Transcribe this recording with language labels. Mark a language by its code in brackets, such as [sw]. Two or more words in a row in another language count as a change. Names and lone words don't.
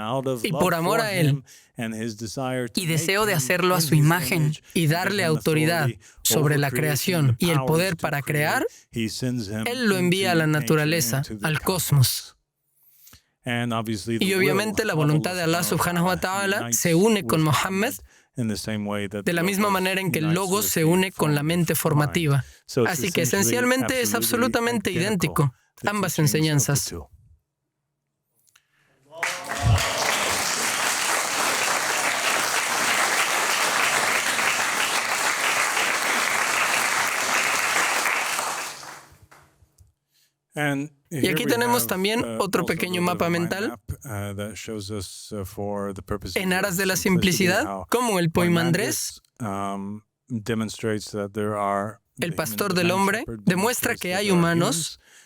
[es] Y por amor a él y deseo de hacerlo a su imagen y darle autoridad sobre la creación y el poder para crear, Él lo envía a la naturaleza, al cosmos. Y obviamente la voluntad de [ar] الله سبحانه وتعالى [es] se une con Mohammed de la misma manera en que el Logos se une con la mente formativa. Así que esencialmente es absolutamente idéntico, ambas enseñanzas. Y aquí tenemos también otro pequeño mapa mental en aras de la simplicidad, como el Poimandrés, el pastor del hombre, demuestra que hay humanos.